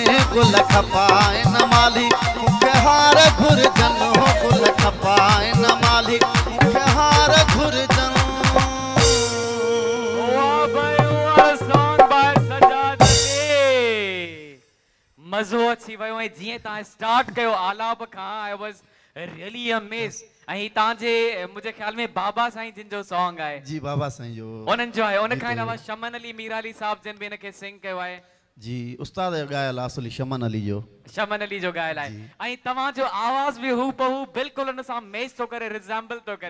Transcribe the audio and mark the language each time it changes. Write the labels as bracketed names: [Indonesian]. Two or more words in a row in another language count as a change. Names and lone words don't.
[Sindhi] गुल खपाए न माली मूंखे हार घुरजन हो गुल खपाए न माली मूंखे हार घुरजन वाह भाई वाह [English] song by [Sindhi] सजाद मज़ो अची वियो ऐं जीअं तव्हां स्टार्ट कयो आलाप खां [English] I was really amazed [Sindhi] ऐं तव्हांजे मुंहिंजे ख्याल में बाबा साईं जिन जो सॉन्ग आहे जी बाबा साईं जो उन्हनि जो आहे उन खां अलावा शमन अली मीर अली साहब जिन बि हिनखे सिंग कयो आहे जी उस्ताद जो ॻायल आहे असली शमन अली जो शमन अली जो ॻायल आहे ऐं तव्हांजो आवाज़ बि हू बहू बिल्कुलु हुन सां मैच थो करे रिज़ेम्बल थो करे